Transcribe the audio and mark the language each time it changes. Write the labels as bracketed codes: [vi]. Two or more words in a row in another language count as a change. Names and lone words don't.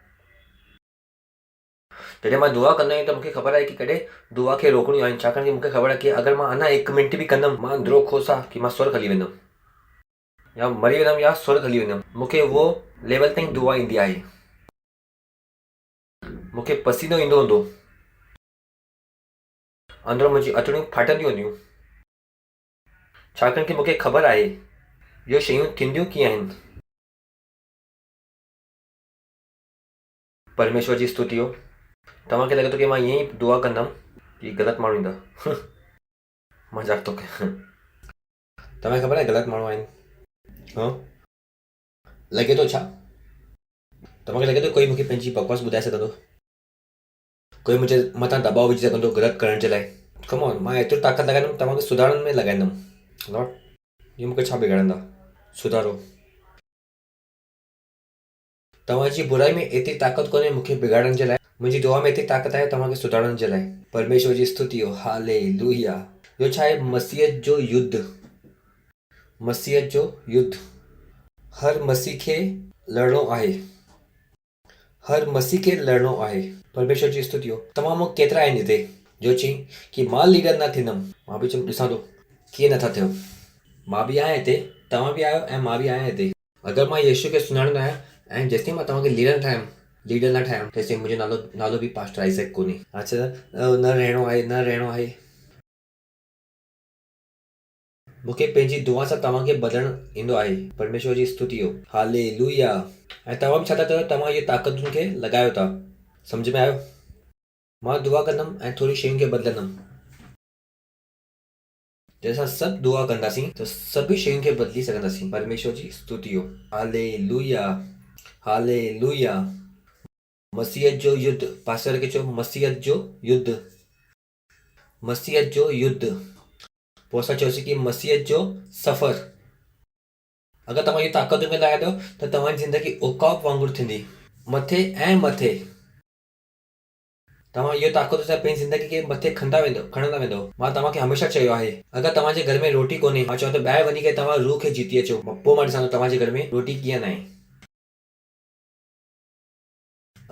[sd] जॾहिं मां दुआ कंदो आहियां त मूंखे ख़बर आहे कि कॾहिं दुआ खे रोकणियूं आहिनि, छाकाणि कि मूंखे ख़बर आहे कि अगरि मां अञा 1 मिंट बि कंदुमि, मां अंदरो खोस आहे कि मां स्वर्ग हली वेंदुमि, या मरी वेंदुमि या स्वर्ग हली वेंदुमि। मूंखे उहो लेवल ताईं दुआ ईंदी आहे। मूंखे पसीनो ईंदो हूंदो, अंदरो मुंहिंजी अतड़ियूं फाटंदियूं हूंदियूं, छाकाणि कि मूंखे ख़बर आहे इहो शयूं थींदियूं कीअं आहिनि। परमेश्वर जी स्तुति हो। तव्हांखे लॻे थो कि मां ईअं ई दुआ कंदुमि कि ग़लति माण्हू ईंदा। मज़ाक थो कयां। तव्हांखे ख़बर आहे ग़लति माण्हू आहिनि? हाँ, लॻे थो छा? तव्हांखे लॻे थो कोई मूंखे पंहिंजी बकवास ॿुधाए सघंदो, कोई मुंहिंजे मथां दबाव विझी सघंदो ग़लति करण जे लाइ? [en] come on, [sd] मां एतिरो ताक़त लॻाईंदुमि, तव्हांखे सुधारण में लॻाईंदुमि। लॉर्ड, इहे मूंखे छा बिगाड़ंदा? सुधारो। तव्हांजी बुराई में एतिरी ताक़त कोन्हे मूंखे बिगाड़ण जे लाइ, मुंहिंजी दुआ में एतिरी ताक़त आहे तव्हांखे सुधारण जे लाइ। परमेश्वर जी स्तुति हो। हालेलुया। इहो छा आहे? मसीहत जो युद्ध, मसीहत जो युद्ध। हर मसीह खे लड़णो आहे, हर मसीह खे लड़णो आहे। परमेश्वर जी स्तुति हो। तव्हां मूं केतिरा आहिनि हिते जो चई कि मां लीडर न थींदुमि? मां बि चयुमि ॾिसां थो कीअं नथा थियो। मां बि आहियां हिते, तव्हां बि आहियो ऐं मां बि आहियां हिते। अगरि मां यीशु खे सुञाणंदो आहियां ऐं जेसिताईं मां तव्हांखे लीडर न ठाहियां तेसिताईं मुंहिंजो नालो बि पास्टर आइज़ैक कोन्हे। अच्छा, न रहणो आहे, न रहणो आहे। मूंखे पंहिंजी दुआ सां तव्हांखे बदलणु ईंदो आहे। परमेश्वर जी स्तुति हो। हालेलुया। ऐं तव्हां बि छा था कयो? तव्हां इहे ताक़तुनि खे लॻायो था। सम्झ में आयो? मां दुआ कंदुमि ऐं थोरी शयुनि खे बदिलंदुमि। जंहिंसां सभु दुआ कंदासीं त सभी शयुनि खे बदिली सघंदासीं। परमेश्वर जी स्तुति हो। हालेलुया, हालेलुया। मसीहत जो युद्ध। पासे खे चओ मसीहत जो युद्ध, मसीहत जो युद्ध। पोइ असां चयोसीं कि मसीहत जो सफ़र। अगरि तव्हां इहो ताक़त में लॻाईंदो त तव्हांजी ज़िंदगी ओकाप वांगुरु थींदी, मथे ऐं मथे। तव्हां इहो ताक़त सां पंहिंजी ज़िंदगी खे मथे खणंदा वेंदो। मां तव्हांखे हमेशह चयो आहे, अगरि तव्हांजे घर में रोटी कोन्हे, मां चवां त ॿाहिरि वञी करे तव्हां रूह खे जीती अचो, पोइ मां ॾिसां थो तव्हांजे घर में रोटी कीअं न आहे।